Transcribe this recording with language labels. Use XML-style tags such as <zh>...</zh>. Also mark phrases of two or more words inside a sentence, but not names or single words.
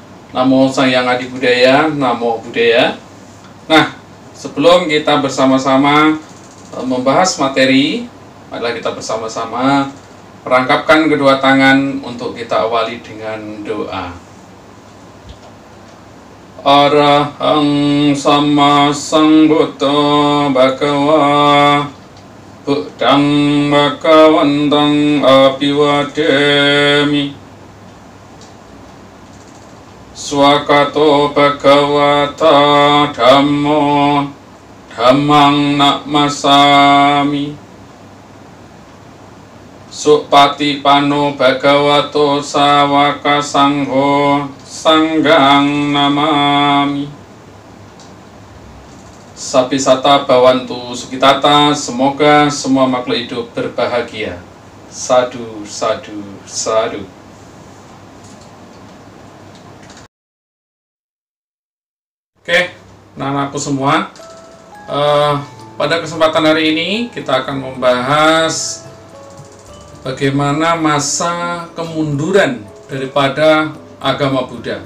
<pi>Namo Sang Hyang Adi Budaya, Namo Buddhaya.</pi> <id>Nah, sebelum kita bersama-sama membahas materi, marilah kita bersama-sama merangkapkan kedua tangan untuk kita awali dengan doa.</id> <pi>Arahang Sama Sambuddha Bhagava Buddhang Bhagavantang Abhiwademi Swakato Bhagavata Dhammo Dhammang Namasami Supatipano Bhagavato Sawaka Sangho Sanggang Namami. Sapisata Bhawantu Sukitata.</pi> <id>Semoga semua makhluk hidup berbahagia.</id> <pi>Sadu, sadu, sadu.</pi> <id>Oke, anak-anakku semua, pada kesempatan hari ini kita akan membahas bagaimana masa kemunduran daripada agama Buddha.</id>